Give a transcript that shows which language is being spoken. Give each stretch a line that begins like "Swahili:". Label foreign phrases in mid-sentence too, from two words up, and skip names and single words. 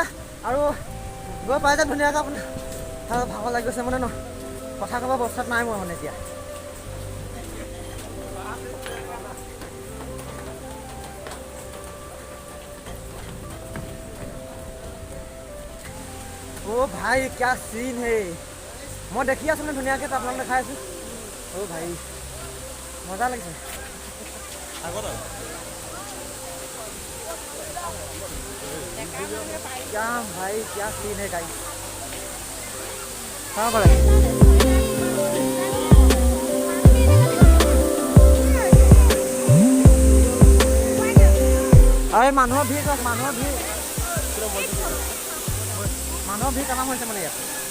Assamese: আৰু গৈ পাই যায় ধুনীয়াকৈ আপোনাৰ। আৰু ভাগৰ লাগি গৈছে মানে ন, কথা ক'ব অৱস্থাত নাই মই মানে এতিয়া। অ' ভাই
Hindi: क्या सीन है,
Assamese: মই দেখি আছোঁ মানে ধুনীয়াকৈ, আপোনালোক দেখাই আছোঁ। অ' ভাই মজা লাগিছে।
Hindi: क्या भाई क्या सीन है गाइस,
Assamese: চাব পাৰে। আৰু মানুহৰ ভিৰ চাওক, মানুহৰ ভিৰ কাম হৈছে মানে ইয়াত।